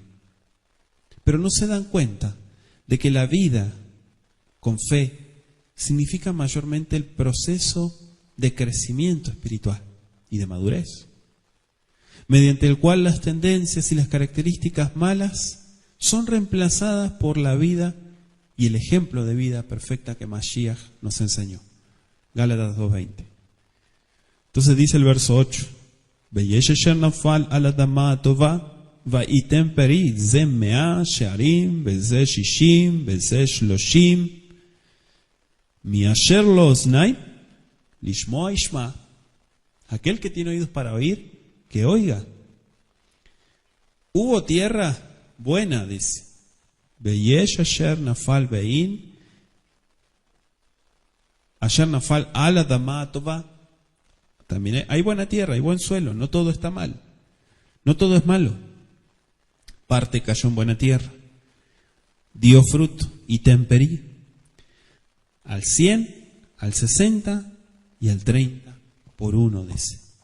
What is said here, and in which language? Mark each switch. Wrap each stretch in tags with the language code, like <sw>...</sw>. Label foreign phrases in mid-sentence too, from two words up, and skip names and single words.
<es>Pero no se dan cuenta de que la vida con fe significa mayormente el proceso de crecimiento espiritual y de madurez, mediante el cual las tendencias y las características malas son reemplazadas por la vida y el ejemplo de vida perfecta que Mashiach nos enseñó. Gálatas 2:20. Entonces dice el verso 8,</es> <he>ויש אשר נפל על אדמה הטובה, וייתן פרי, זה 100 שערים, וזה 60, וזה 30, מאשר לו אוזניים, לשמוע ישמע.</he> <es>Aquel que tiene oídos para oír, que oiga. Hubo tierra buena, dice.</es> <he>ויש אשר נפל בין, אשר נפל על אדמה טובה.</he> <es>También hay buena tierra, hay buen suelo, no todo está mal. No todo es malo. Parte cayó en buena tierra, dio fruto y temperí. Al 100, al 60 y al 30 por uno, dice.</es>